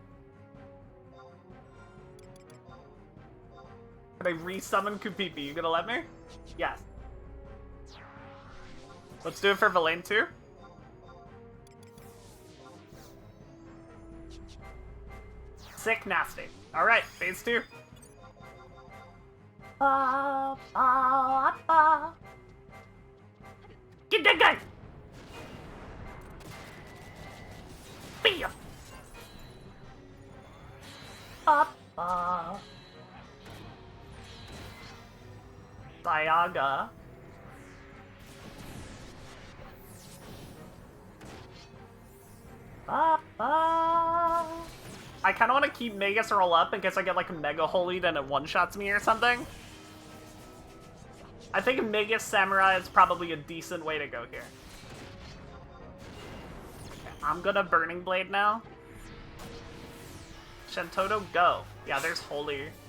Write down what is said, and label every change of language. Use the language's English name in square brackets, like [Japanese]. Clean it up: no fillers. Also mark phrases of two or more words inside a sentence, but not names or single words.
[English] Can I resummon Kupipi? You gonna let me? Yes. Let's do it for Valaine too. Sick nasty. Alright, phase 2. Ba, ba, ba. Get that guy! Bam! Ba, ba. Diaga. Ba, ba. I kinda wanna keep Magus roll up in case I get like Mega Holied and it one-shots me or something. I think Magus Samurai is probably a decent way to go here. Okay, I'm gonna Burning Blade now. Shintoto, go. Yeah, there's Holy.